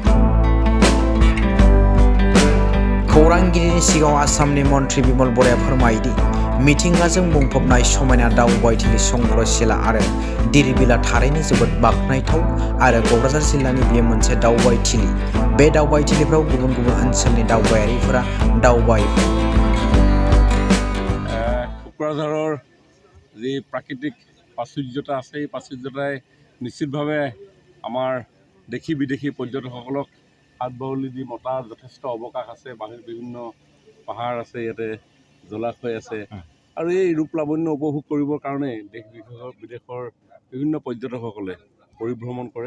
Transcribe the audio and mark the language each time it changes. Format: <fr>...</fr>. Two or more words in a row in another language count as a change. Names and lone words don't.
<brx>खौरांगिरिनि सिगाङाव आसामनि मन्त्रि बिमल बराया फोरमायदि मिथिंगाजों बुंफबनाय समायना दावबायथिलि संक्रशिला आरो दिरबिला थारैनो जोबोद बाख्नायथाव आरो क'क्राझार जिल्लानि बेयो मोनसे दावबायथिलि। बे दावबायथिलिफ्राव गुबुन गुबुन ओनसोलनि दावबायारिफोरा दावबायफैयो।</brx> <as>কোকৰাঝাৰৰ যি প্ৰাকৃতিক প্ৰাচুৰ্যতা আছে এই প্ৰাচুৰ্যতাই নিশ্চিতভাৱে আমাৰ দেশী বিদেশী পৰ্যটকসকলক হাত বাউলি দি মতাৰ যথেষ্ট অৱকাশ আছে। বিভিন্ন পাহাৰ আছে, ইয়াতে জলাশয় আছে আৰু এই ৰূপ লাৱণ্য উপভোগ কৰিবৰ কাৰণে দেশ বিদেশৰ বিভিন্ন পৰ্যটকসকলে পৰিভ্ৰমণ কৰে।</as>